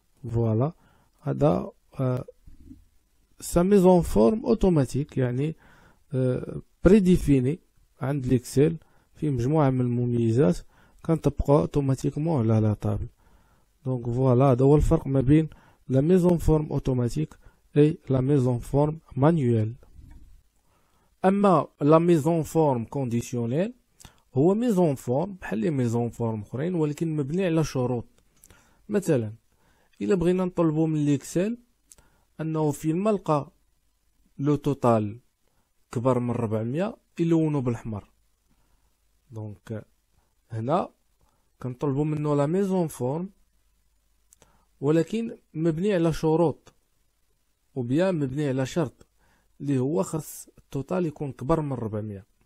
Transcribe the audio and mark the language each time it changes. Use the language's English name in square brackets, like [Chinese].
[Arabic] فوالا هذا سا ميزون فورم اوتوماتيك، يعني بريديفيني عند ليكسل فيه مجموعه من المميزات كنطبقوها اوتوماتيكمون على لا طابل. دونك فوالا هذا هو الفرق ما بين لا ميزون فورم اوتوماتيك [French] et la mise en forme manuelle. اما la mise en forme conditionnelle هو mise en forme بحال لي mise en forme اخرين [Arabic] ولكن مبني على شروط. مثلا الا بغينا نطلبو من ليكسل انه فين ما لقى لو توتال كبر من 400 يلونو بالاحمر، دونك هنا كنطلبو منه لا mise en forme ولكن مبني على شروط وبيان مبني على شرط اللي هو خاص التوتال يكون كبر من 400.